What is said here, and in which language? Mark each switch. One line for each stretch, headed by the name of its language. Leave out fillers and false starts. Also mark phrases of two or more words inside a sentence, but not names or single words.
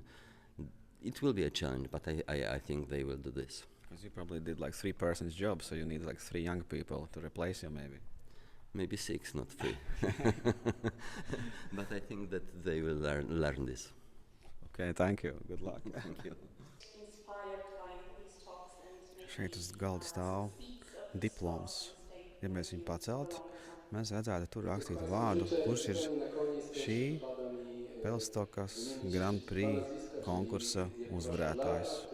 English: It will be a challenge, but I think they will do this. Because you probably did 3 persons job, so you need 3 young people to replace you, maybe. Maybe 6, not 3. But I think that they will learn this. Okay, thank you. Good luck. Thank you.
Latvian: Šeit uz galda stāv diploms. Ja mēs viņu paceltu, mēs redzētu tur rakstītu vārdu, kurš ir šī Belastokas Grand Prix konkursa uzvarētājs.